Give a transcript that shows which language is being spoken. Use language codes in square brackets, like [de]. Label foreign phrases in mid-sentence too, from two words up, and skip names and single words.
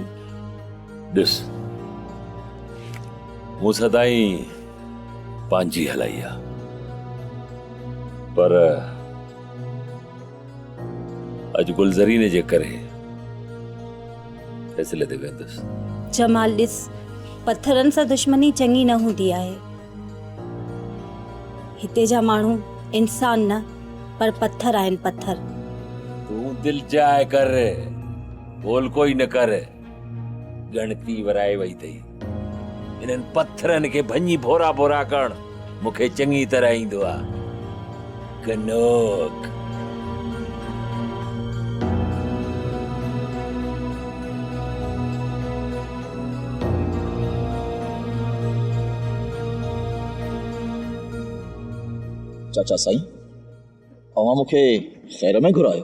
[sd] ॾिस, मूं सदाईं पंहिंजी हलाई आहे, पर अॼु गुलज़रीन जे करे फ़ैसिले ते वेंदुसि। जमाल ॾिस, पत्थरनि सां दुश्मनी चङी न हूंदी आहे। हिते जा माण्हू इंसान न पर पत्थर आहिनि, पत्थर। तूं दिल जाए कर, बोल कोई न कर। गणती वराए वई अथई। इन्हनि पत्थरनि खे भञी भोरा भोरा करण मूंखे चङी तरह ईंदो आहे। कनोक चाचा साईं, अवां मूंखे ख़ैर में घुरायो?